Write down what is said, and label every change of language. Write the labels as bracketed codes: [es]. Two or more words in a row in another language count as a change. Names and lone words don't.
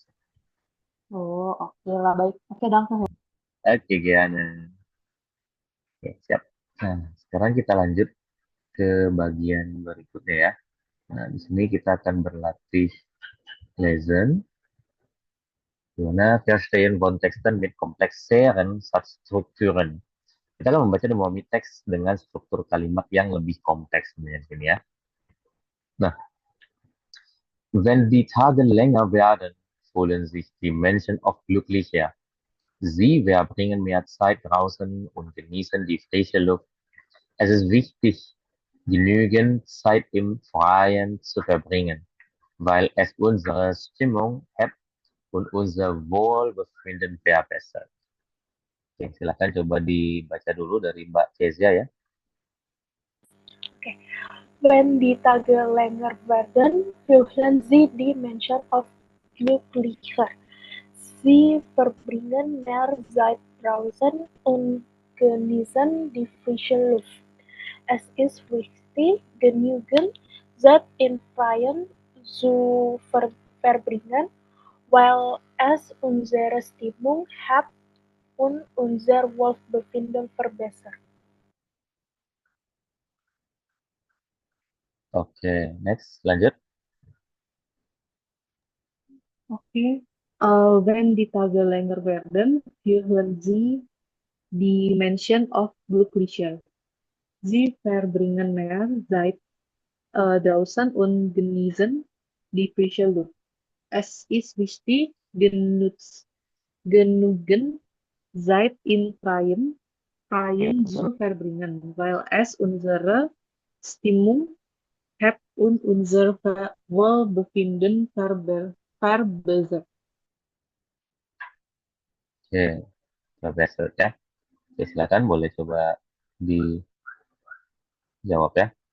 [id] Oh, oke lah. Baik. Oke, danke, Her. Oke, Giana. Oke, siap. Nah, sekarang kita lanjut ke bagian berikutnya ya. Nah, di sini kita akan berlatih lesen, di mana [de] verstehen Kontexten mit komplexeren Satzstrukturen. [id] Kita akan membaca dan memahami teks dengan struktur kalimat yang lebih kompleks sebenarnya di sini ya. Nah, [de] wenn die Tage länger werden, fühlen sich die Menschen oft glücklicher. Sie verbringen mehr Zeit draußen und genießen die frische Luft. Es ist wichtig, genügend Zeit im Freien zu verbringen, weil es unsere Stimmung hebt und unser Wohlbefinden verbessert. [id] Oke, silakan coba dibaca dulu dari Mbak Kezia ya. Okay. [de] When die Tage länger werden, fühlen sie die Menschen oft glücklicher. Sie verbringen mehr Zeit draußen und genießen die frische Luft. Es ist wichtig, genügend Zeit im Freien zu verbringen, weil es unsere Stimmung hebt und unser Wohlbefinden verbessert. [id] Oke, next, lanjut. Oke. [de] Wenn die Tage länger werden, fühlen Sie die Menschen of glücklicher. Sie verbringen mehr Zeit draußen und genießen die frische Luft. Es ist wichtig, genügend Zeit in Freien zu verbringen, weil es unsere Stimmung hebt und unser Wohlbefinden verbessert. [id] Oke, Profesor ya. Oke, silakan boleh coba dijawab ya.